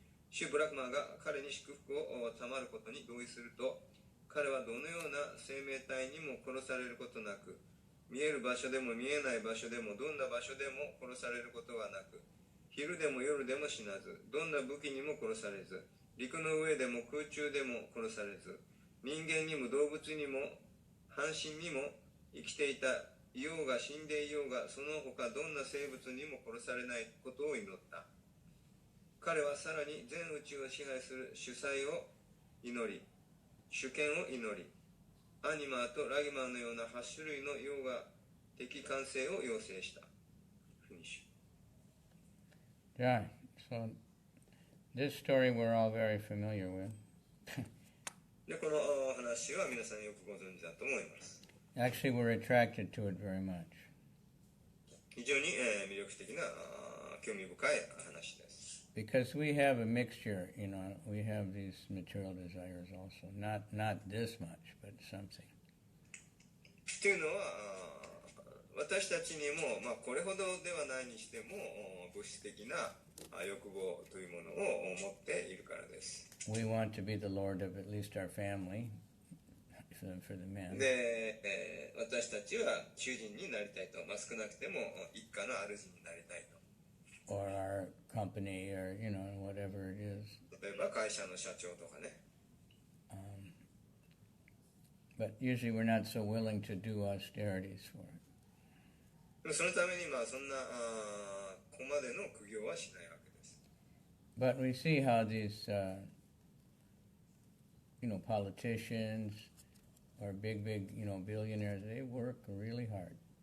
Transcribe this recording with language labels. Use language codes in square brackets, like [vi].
[ja] シュ・ブラクマが彼に祝福を賜ることに同意すると、彼はどのような生命体にも殺されることなく、見える場所でも見えない場所でもどんな場所でも殺されることはなく、昼でも夜でも死なず、どんな武器にも殺されず、陸の上でも空中でも殺されず、人間にも動物にも半身にも生きていたいようが死んでいようが、その他どんな生物にも殺されないことを祈った。彼はさらに全宇宙を支配する主宰を祈り、主権を祈り、アニマーとラギマーのような8種類のヨガ的感性を要請した。フィニッシュ。 [en] Yeah, so this story we're all very familiar with. [ja] で、この話は皆さんよくご存知だと思います。 [en] Actually, we're attracted to it very much. [ja] 非常に魅力的な興味深い話です。 [en] Because we have a mixture, we have these material desires also. Not this much, but something. [ja] というのは、私たちにも、これほどではないにしても物質的な欲望というものを持っているからです。 [en] We want to be the Lord of at least our family, for the men. [ja] で、私たちは主人になりたいと、少なくても一家の主になりたいと。 [en] Or our company, or whatever it is. [ja] 例えば会社の社長とかね。 [en] But usually we're not so willing to do austerities for it. [ja] そのためにそんなここまでの苦行はしないわけです。 [en] But we see how these, politicians or big, billionaires, they work really hard.